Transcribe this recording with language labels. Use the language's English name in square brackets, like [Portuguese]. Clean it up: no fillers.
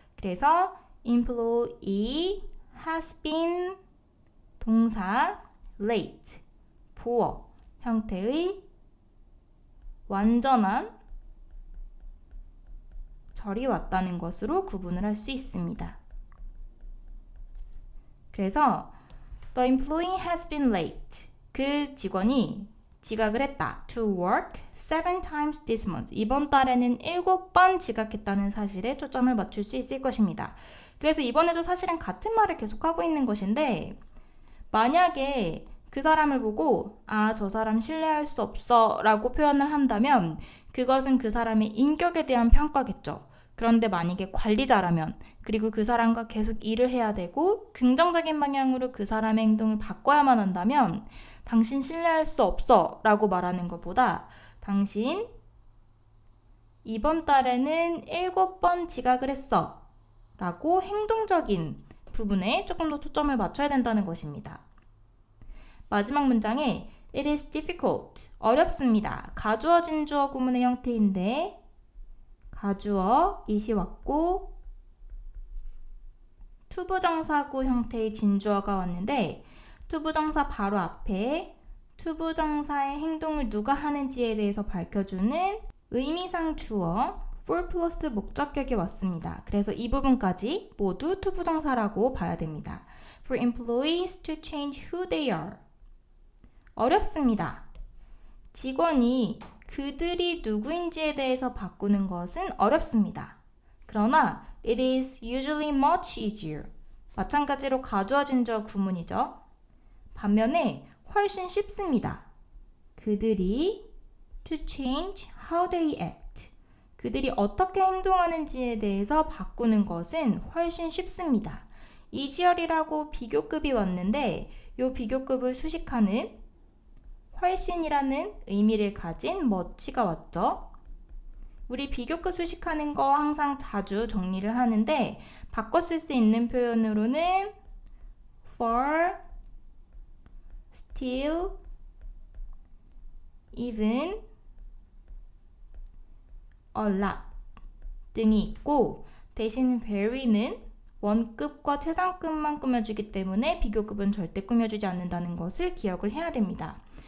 [Korean] 그래서 [English] employee has been [Korean] 동사 late, poor 형태의 완전한 절이 왔다는 것으로 구분을 할 수 있습니다. [English] 그래서 the employee has been late. [Korean] 그 직원이 지각을 했다. [English] To work 7 times this month. [Korean] 이번 달에는 7번 지각했다는 사실에 초점을 맞출 수 있을 것입니다. 그래서 이번에도 사실은 같은 말을 계속하고 있는 것인데 만약에 그 사람을 보고 저 사람 신뢰할 수 없어 라고 표현을 한다면 그것은 그 사람의 인격에 대한 평가겠죠. 그런데 만약에 관리자라면 그리고 그 사람과 계속 일을 해야 되고 긍정적인 방향으로 그 사람의 행동을 바꿔야만 한다면 당신 신뢰할 수 없어 라고 말하는 것보다 당신 이번 달에는 7번 지각을 했어 라고 행동적인 부분에 조금 더 초점을 맞춰야 된다는 것입니다. 마지막 문장에 [English] It is difficult. [Korean] 어렵습니다. 가주어 진주어 구문의 형태인데 가주어 it이 왔고 투부정사구 형태의 진주어가 왔는데 투부정사 바로 앞에 투부정사의 행동을 누가 하는지에 대해서 밝혀주는 의미상 주어 for 플러스 목적격이 왔습니다. 그래서 이 부분까지 모두 투부정사라고 봐야 됩니다. [English] For employees to change who they are. [Korean] 어렵습니다. 직원이 그들이 누구인지에 대해서 바꾸는 것은 어렵습니다. [English] 그러나 it is usually much easier. [Korean] 마찬가지로 가주어 진주어 구문이죠. 반면에 훨씬 쉽습니다. [English] 그들이 to change how they act. [Korean] 그들이 어떻게 행동하는지에 대해서 바꾸는 것은 훨씬 쉽습니다. easier이라고 비교급이 왔는데 이 비교급을 수식하는 훨씬이라는 의미를 가진 much가 왔죠. 우리 비교급 수식하는 거 항상 자주 정리를 하는데 바꿔 쓸 수 있는 표현으로는 far, still, even, a lot 등이 있고 대신 very는 원급과 최상급만 꾸며주기 때문에 비교급은 절대 꾸며주지 않는다는 것을 기억을 해야 됩니다.